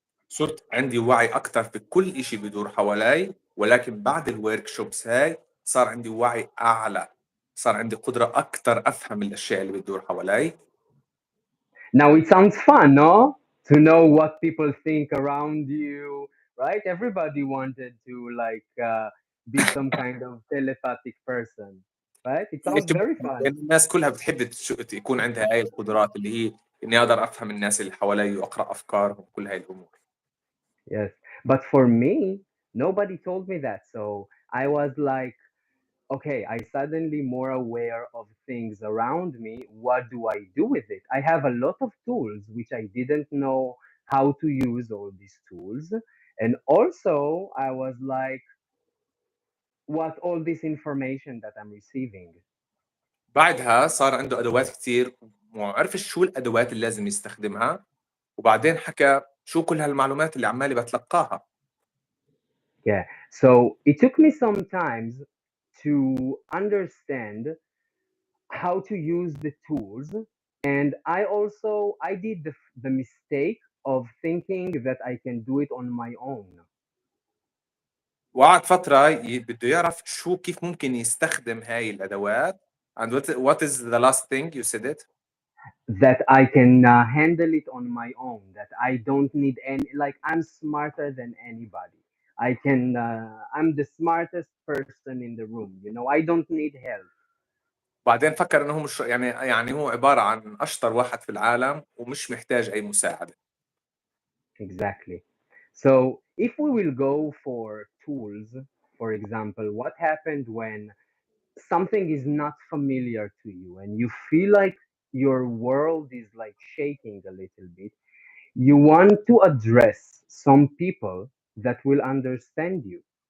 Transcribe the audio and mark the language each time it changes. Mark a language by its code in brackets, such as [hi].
[ar] صرت عندي وعي أكتر في كل إشي بدور حوالي، ولكن بعد الورك شوبس هاي صار عندي وعي أعلى، صار عندي قدرة أكتر أفهم الأشياء اللي بتدور حوالي. [en] Now it sounds fun, no? To know what people think around you, right? Everybody wanted to be some kind of telepathic person, right? It [ar] هي [en] sounds [ar] شبه [en] very fun. [ar] الناس كلها بتحب يكون عندها هاي القدرات اللي هي إني أقدر أفهم الناس اللي حوالي وأقرأ أفكارهم وكل هاي الأمور. [en] Yes. But for me, nobody told me that. So I was like, okay, I suddenly more aware of things around me. What do I do with it? I have a lot of tools which I didn't know how to use all these tools. And also I was like, what all this information that I'm receiving. [ar] بعدها صار عنده أدوات كتير وعرف شو الأدوات اللي لازم يستخدمها، وبعدين حكى شو كل هالمعلومات اللي عمالي بتلقاها. [en] Yeah. So it took me some times to understand how to use the tools. And I did the mistake of thinking that I can do it on my own. [ar] وقعد فترة بده يعرف كيف ممكن يستخدم هاي الأدوات. [en] and what is the last thing you said it? That I can handle it on my own, that I don't need I'm smarter than anybody. I'm the smartest person in the room, I don't need help. [ar] بعدين فكر إنه هو مش يعني هو عبارة عن أشطر واحد في العالم ومش محتاج أي مساعدة. [en] Exactly. So if we will go for tools, for example, what happened when something is not familiar to you and you feel like your world is like shaking a little bit, you want to address some people that will understand you.